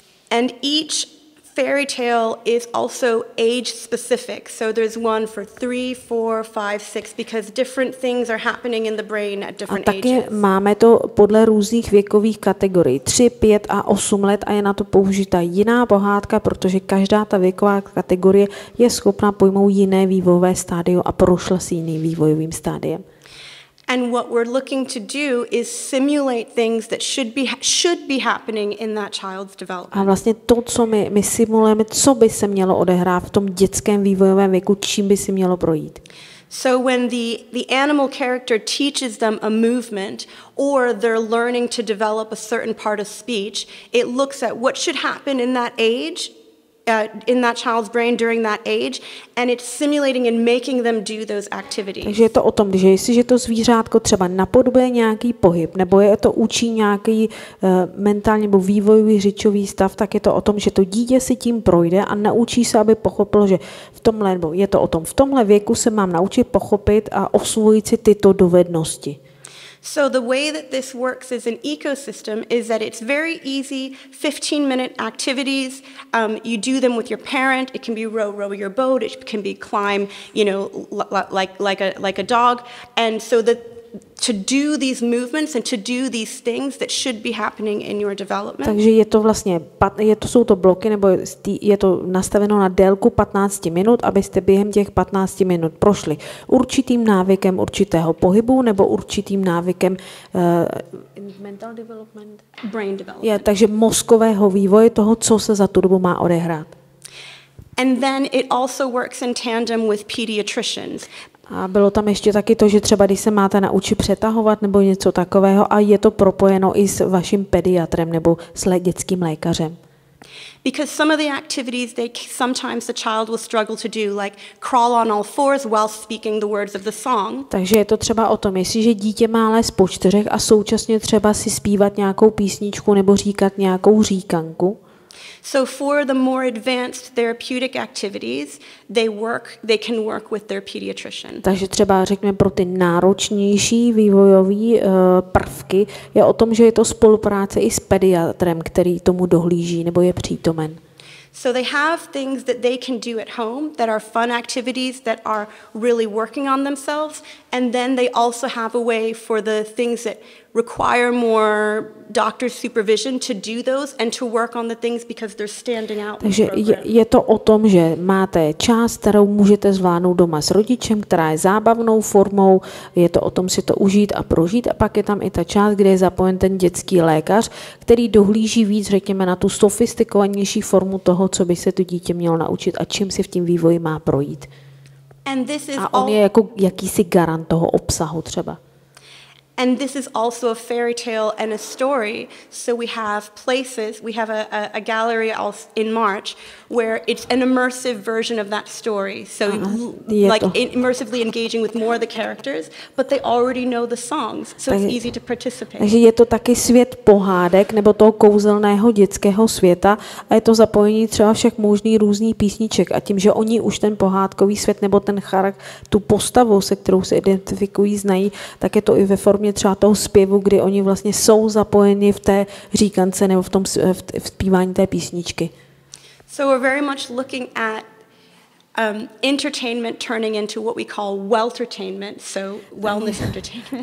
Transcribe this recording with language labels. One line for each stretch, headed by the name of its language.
English: And each fairy tale is also age specific. So there's one for 3, 4, 5, 6 because different things are happening in the brain at different ages.
Czech: A taky máme to podle různých věkových kategorií. 3, 5 a 8 let a je na to použita jiná pohádka, protože každá ta věková kategorie je schopna pojmout jiné vývojové stádium a prošla s jiným vývojovým stádiem.
English: And what we're looking to do is simulate things that should be happening in that child's development.
Czech: A vlastně to, co my simulujeme, co by se mělo odehrát v tom dětském vývojovém věku, čím by si mělo projít.
English: So when the animal character teaches them a movement or they're learning to develop a certain part of speech, it looks at what should happen in that age, in that child's brain during that age, and it's simulating and making them do those activities.
Czech: Takže je to o tom, že jestliže to zvířátko třeba napodobuje nějaký pohyb, nebo je to učí nějaký mentální nebo vývojový řečový stav, tak je to o tom, že to dítě si tím projde a naučí se, aby pochopilo, že v tomhle, nebo je to o tom, v tomhle věku se mám naučit pochopit a osvojit si tyto dovednosti.
English: So the way that this works as an ecosystem is that it's very easy, 15-minute activities. You do them with your parent. It can be row your boat. It can be climb, like a dog. And so that to do these movements and to do these things that should be happening in your development.
Czech: Takže je to vlastně, jsou to bloky, nebo je to nastaveno na délku 15 minut, abyste během těch 15 minut prošli určitým návykem určitého pohybu nebo určitým návykem
English: mental development? Brain development.
Czech: Takže mozkového vývoje toho, co se za tu dobu má odehrát.
English: And then it also works in tandem with pediatricians.
Czech: A bylo tam ještě taky to, že třeba když se máte naučit přetahovat nebo něco takového a je to propojeno i s vaším pediatrem nebo s dětským lékařem.
English: Because some of the activities sometimes the child will struggle to do, like crawl on all fours while speaking the words of the song.
Czech: Takže je to třeba o tom, jestliže dítě má lézt po čtyřech a současně třeba si zpívat nějakou písničku nebo říkat nějakou říkanku.
English: So for the more advanced therapeutic activities, they can work with their pediatrician.
Czech: Takže třeba řekněme pro ty náročnější vývojové prvky je o tom, že je to spolupráce i s pediatrem, který tomu dohlíží nebo je přítomen.
English: So they have things that they can do at home that are fun activities that are really working on themselves, and then they also have a way for the things that require more doctor supervision to do those and to work on the things because they're standing out.
Czech: Takže je to o tom, že máte část, kterou můžete zvládnout doma s rodičem, která je zábavnou formou, je to o tom si to užít a prožít, a pak je tam i ta část, kde je zapojen ten dětský lékař, který dohlíží víc, řekněme, na tu sofistikovanější formu toho, co by se to dítě mělo naučit a čím si v tím vývoji má projít. A on je jako jakýsi garant toho obsahu třeba.
English: And this is also a fairy tale and a story. So we have places, we have a gallery in March where it's an immersive version of that story. So like immersively engaging with more of the characters, but they already know the songs, so it's easy to participate.
Czech: Takže je to taky svět pohádek nebo toho kouzelného dětského světa a je to zapojení třeba všech možných různých písniček a tím, že oni už ten pohádkový svět nebo ten charakter, tu postavu, se kterou se identifikují, znají, tak je to i ve formě třeba toho zpěvu, kdy oni vlastně jsou zapojeni v té říkance nebo v tom zpívání té písničky.
English: So we're very much looking at entertainment turning into what we call weltertainment, so wellness entertainment.